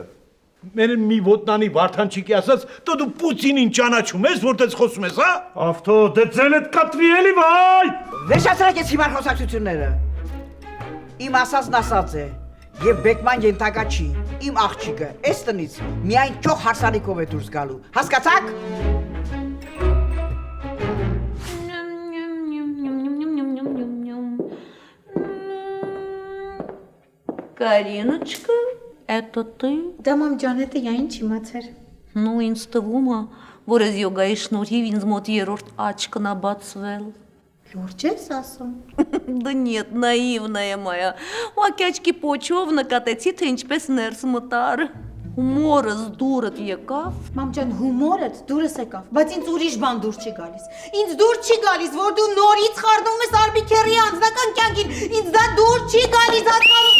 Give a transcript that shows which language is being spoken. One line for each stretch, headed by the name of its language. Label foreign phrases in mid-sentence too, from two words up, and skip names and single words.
Armenian: Մեր մի ոտնանի Վարդանչիկի ասած, դու Պուտինին ճանաչում ես, որտեղ խոսում ես, հա։ Ավտո, դե ձենդ կտրի էլի, վայ։ Վերջացրեք այս հիմար խոսակցությունները։ Իմ ասածն ասած է, եւ Բեկման ենթակա չի։ իմ աղջիկը, այս տնից միայն ճոխ հարսանիքով է դուրս գալու։ Հասկացաք։
Russian: Кариночка, это ты? Да, мам ջան, это я
Armenian: ինչ իմացար։ Ну, ինձ թվում է, որ այս յոգայի շնորհիվ ինձ մոտ երրորդ աչքն է բացվել։ Լուրջ ես ասում։
Russian: Да нет, наивная моя։
Armenian: Ուղղակի աչքի պոչով նկատեցի, թե ինչպես ներս մտար։ Հումորս դուրդ եկավ։ Մամ ջան, հումորդ դուրս եկավ, բայց ինձ ուրիշ բան դուր չի գալիս։ Ինձ դուր չի գալիս, որ դու նորից խառնում ես Արբիքերի անձնական կյանքին։ Ինձ դա դուր չի գալիս, հասկանում։